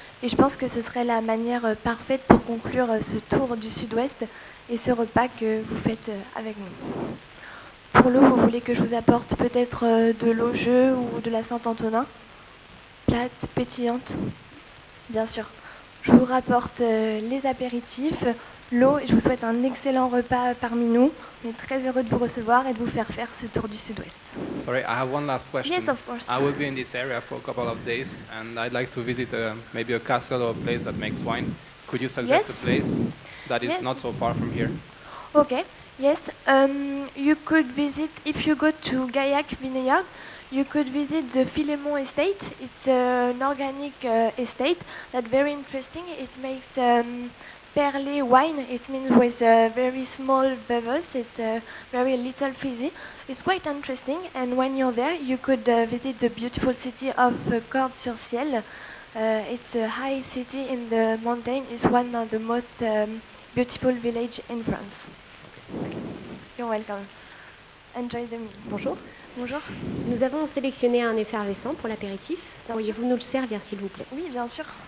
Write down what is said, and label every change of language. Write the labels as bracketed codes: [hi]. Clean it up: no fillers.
[fr] Et je pense que ce serait la manière parfaite pour conclure ce tour du sud-ouest et ce repas que vous faites avec nous. Pour l'eau, vous voulez que je vous apporte peut-être de l'eau-jeu ou de la Saint-Antonin? Plate, pétillante? Bien sûr. Je vous rapporte les apéritifs, l'eau, et je vous souhaite un excellent repas parmi nous. On est très heureux de vous recevoir et de vous faire faire ce tour du sud-ouest. [en] Sorry, I have one last question. Yes, of course. I will be in this area for a couple of days, and I'd like to visit maybe a castle or a place that makes wine. Could you suggest Yes. a place that is Yes. not so far from here? Okay, yes. You could visit, if you go to Gaillac Vineyard, you could visit the Philemon estate. It's an organic estate that's very interesting. It makes perlé wine. It means with very small bubbles. It's very little fizzy. It's quite interesting. And when you're there, you could visit the beautiful city of Cordes-sur-Ciel. It's a high city in the mountain. It's one of the most beautiful village in France. You're welcome. Enjoy the meal. [fr] Bonjour. Bonjour. Nous avons sélectionné un effervescent pour l'apéritif. Bien Pourriez-vous nous le servir, s'il vous plaît? Oui, bien sûr.